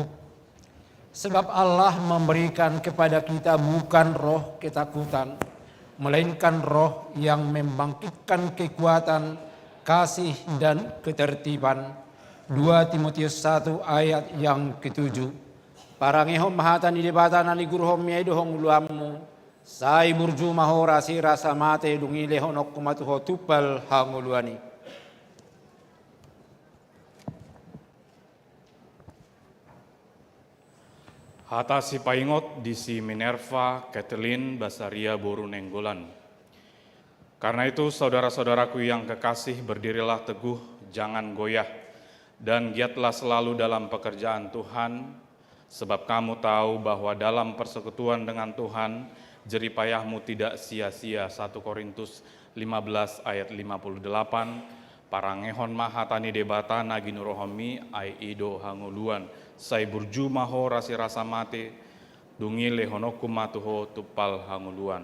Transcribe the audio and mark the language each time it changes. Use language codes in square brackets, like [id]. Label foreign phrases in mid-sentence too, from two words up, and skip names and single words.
[id] Sebab Allah memberikan kepada kita bukan roh ketakutan, melainkan roh yang membangkitkan kekuatan, kasih dan ketertiban. 2 Timotius 1 ayat yang ke-7. [bbc] Parangehom mahatan di debatan ani guruhom yaidohong uluamu. Sai burju mahora si rasa mate dungi lehonok kumatuho tupal hanguluani. Hata si paingot di si Minerva, Kathleen, Basaria, Boru, Nenggolan. [id] Karena itu saudara-saudaraku yang kekasih, berdirilah teguh, jangan goyah, dan giatlah selalu dalam pekerjaan Tuhan, sebab kamu tahu bahwa dalam persekutuan dengan Tuhan, jeripayahmu tidak sia-sia. [bbc] 1 Korintus 15 ayat 58, parangehon mahatani debata naginurohomi ai ido hanguluan. Sai burju maho rasi rasa mate, dungi lehonoku matuho tupal hanguluan.